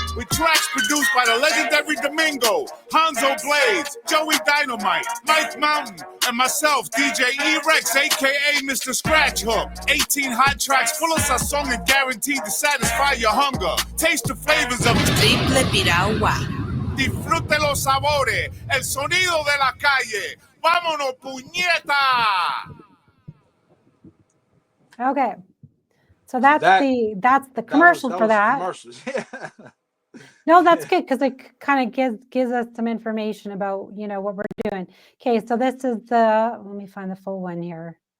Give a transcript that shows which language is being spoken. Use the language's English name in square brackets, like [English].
[English] With tracks produced by the legendary Domingo, Hanzo Blades, Joey Dynamite, Mike Mountain, and myself, DJ E-Rex, a.k.a. Mr. Scratch Hook. 18 hot tracks full of sazón and guaranteed to satisfy your hunger. Taste the flavors of Triple Piragua. [Spanish] Disfrute los sabores, el sonido de la calle. ¡Vámonos, puñeta! [English] Okay, so that's the commercial for that. Commercials. No, that's good because it kind of gives us some information about, you know, what we're doing. Okay, so this is let me find the full one here.